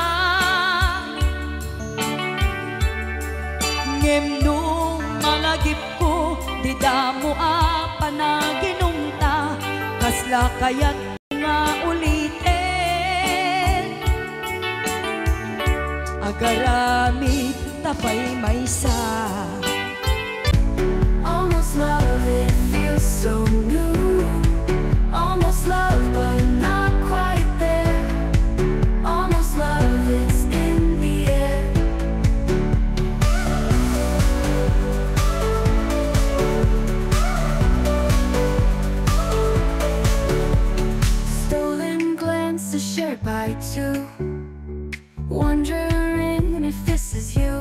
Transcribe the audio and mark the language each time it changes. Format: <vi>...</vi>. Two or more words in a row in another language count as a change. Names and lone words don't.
<ilo>Ngem nung malagip ko, di damo a panaginumta, kasla kayat nga ulitin. Agaramit tapay maysa.</ilo> <en>Almost love, it feels so new. Almost love, but not quite there. Almost love, it's in the air. Stolen glances shared by two, wondering if this is you.</en>